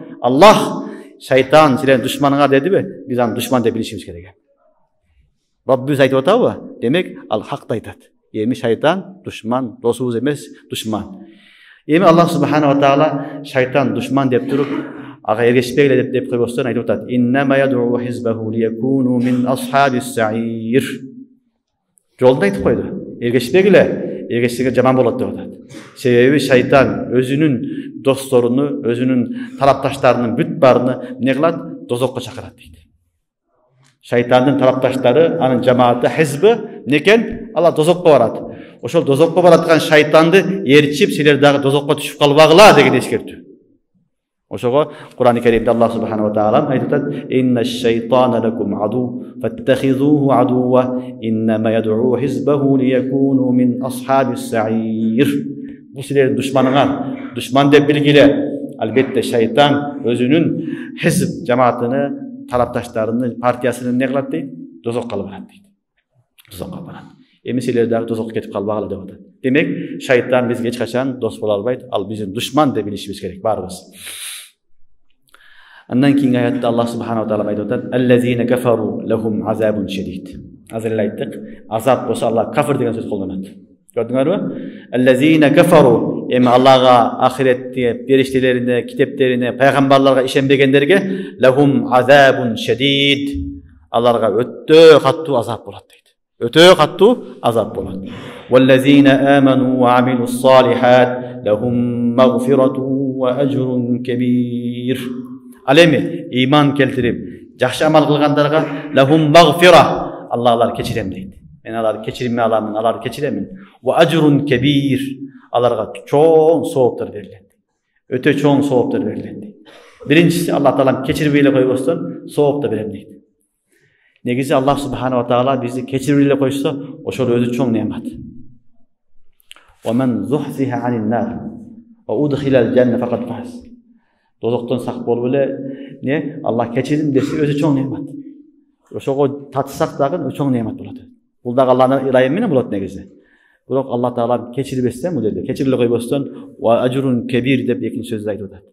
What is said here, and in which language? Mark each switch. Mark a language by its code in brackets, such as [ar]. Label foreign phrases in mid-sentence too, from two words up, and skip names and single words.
[ky] Аллах шайтан силердин душманыңар дедиби? Биз аны душман деп билишибиз керек. Раббиз айтып атабы? Демек, ал хакты айтат. Эми шайтан душман, досубуз эмес, душман. Эми Аллах [ar] سبحانه وتعالى [ky] шайтан душман деп туруп, ага эргешпегиле деп койбостон айтып атат: [ar] إنما يدعو حزبه ليكونوا من أصحاب السعير. [ky] Жолда айтып койду. Эргешпегиле жаман болот деп атат. Себеби шайтан өзүнүн досторуну, өзүнүн тарапташтарынын бүт баарыны эмне кылат? Дозокко чакырат дейт. Шайтандын тарапташтары, анын жамааты, хизби некен? Алар дозокко барат. Ошол дозокко бараткан шайтанды ээрчип, силер дагы дозокко түшүп калбагыла деген эскертүү. Ошого Кур'ан-ы Керимде Аллах [ar] سبحانه وتعالى [ky] айтып атат: [ar] إن الشيطان لكم عدو فاتخذوه عدوا إنما يدعو حزبه ليكونوا من أصحاب السعير. [ky] Бул силердин душманыңар, душман деп билгиле. Албетте шайтан өзүнүн хизб жамаатыны, тарапташтарыны, партиясыны эмне кылат дейт? Дозокко алып барат дейт. Дозокко барат. Эми силер дагы дозокко кетип калбагыла деп атат. Демек, шайтан бизге эч качан дос боло албайт. Ал биздин душман деп билишибиз керек баарыбыз. Андан кийинки аятта Аллах [ar] سبحانه وتعالى [ky] айтып атат: [ar] "الذين كفروا لهم عذاب شديد." [ky] Азыр айттык, азап болсо Аллах кафир деген сөз колдонот. Көрдүңөрбү? [ar] الذين كفروا, [ky] эми Аллага, ахиретте, периштелерине, китептерине, пайгамбарларга ишенбегендерге [ar] لهم عذاب شديد. [ky] Аларга өтө каттуу азап болот дейт. Өтө каттуу азап болот. [ar] والذين آمنوا وعملوا الصالحات لهم مغفرة وأجر كبير. [ky] Ал эми иман келтирип, жакшы амал кылгандарга [ar] لهم مغفرة, [ky] Аллах кечирем дейт. Мен алар кечиримме аламын, алар кечиремин. [ar] وأجر كبير, [ky] аларга чоң сооптор берилет. Өтө чоң сооптор берилет дейт. Биринчиси, Аллах таалам кечирбей эле койбостон сооп да берем дейт. Негизи Аллах [ar] سبحانه وتعالى [ky] бизди кечирбей эле койсо, ошол өзү чоң неамат. [ar] ومن زحزح عن النار وأدخل الجنة فقد فاز. [ky] Дозоктон сак болуп эле не Аллах кечирим десе өзү чоң неамат. Ошого татсак дагы чоң неамат болот. Бул дагы Аллахтын ырайымы менен болот негизи. Бирок Аллах таала кечирбестен бул жерде кечириле койбостон [ar] وأجر كبير [ky] деп экинчи сөздү айтып атат.